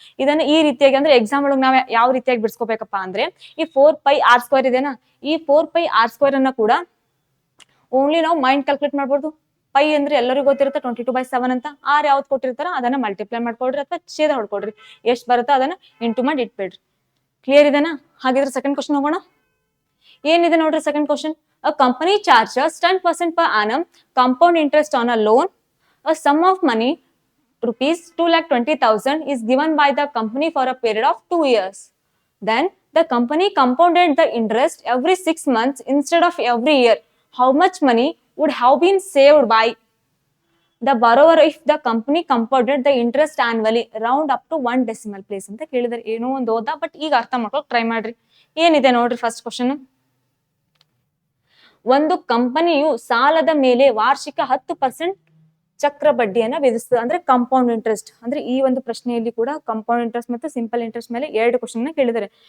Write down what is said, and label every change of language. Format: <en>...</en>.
<kn>ಇದನ್ನ ಈ ರೀತಿಯಾಗಿ ಅಂದ್ರೆ ಎಕ್ಸಾಮ್ ಒಳಗೆ ನಾವ್ ಯಾವ ರೀತಿಯಾಗಿ ಬಿಡಿಸ್ಕೋಬೇಕಪ್ಪ ಅಂದ್ರೆ, ಈ 4πr² ಇದೆನಾ, ಈ 4πr² ಅನ್ನ ಕೂಡ ಓನ್ಲಿ ನಾವು ಮೈಂಡ್ ಕ್ಯಾಲ್ಕುಲೇಟ್ ಮಾಡ್ಬೋದು. ಪೈ ಅಂದ್ರೆ ಎಲ್ಲರಿಗೂ ಗೊತ್ತಿರುತ್ತೆ 22/7 ಅಂತ. ಆರ್ ಯಾವ್ದು ಕೊಟ್ಟಿರ್ತಾರ ಅದನ್ನ ಮಲ್ಟಿಪ್ಲೈ ಮಾಡ್ಕೊಡ್ರಿ ಅಥವಾ ಛೇದ ಹೊಡ್ಕೊಡ್ರಿ. ಎಷ್ಟು ಬರುತ್ತೋ ಅದನ್ನ ಇಂಟು ಮಾಡಿ ಇಟ್ಬಿಡ್ರಿ. ಕ್ಲಿಯರ್ ಇದೆನಾ? ಹಾಗಿದ್ರೆ ಸೆಕೆಂಡ್ ಕ್ವಶನ್ ಹೋಗೋಣ. ಏನಿದೆ ನೋಡ್ರಿ second question.</kn> <en>A company charges 10% per annum compound interest on a loan. A sum of money rupees 2,20,000 is given by the company for a period of 2 years. Then the company compounded the interest every 6 months instead of every year. How much money would have been saved by the borrower if the company compounded the interest annually? Round up to 1 decimal place</en> <kn>ಅಂತ ಕೇಳಿದಾರೆ. ಏನೋ ಒಂದು ಓದಾ, but ಈಗ ಅರ್ಥ ಮಾಡ್ಕೊಳಕ್ try ಮಾಡ್ರಿ. ಏನಿದೆ ನೋಡ್ರಿ ಫಸ್ಟ್ ಕ್ವಶನ್. ಒಂದು ಕಂಪನಿಯು ಸಾಲದ ಮೇಲೆ ವಾರ್ಷಿಕ 10% ಚಕ್ರ ಬಡ್ಡಿಯನ್ನ ವಿಧಿಸ್ತದೆ. ಅಂದ್ರೆ ಕಾಂಪೌಂಡ್ ಇಂಟ್ರೆಸ್ಟ್. ಅಂದ್ರೆ ಈ ಒಂದು ಪ್ರಶ್ನೆಯಲ್ಲಿ ಕೂಡ ಕಾಂಪೌಂಡ್ ಇಂಟ್ರೆಸ್ಟ್ ಮತ್ತು ಸಿಂಪಲ್ ಇಂಟ್ರೆಸ್ಟ್ ಮೇಲೆ 2 ಕ್ವಶನ್ ಕೇಳಿದ್ದಾರೆ.</kn>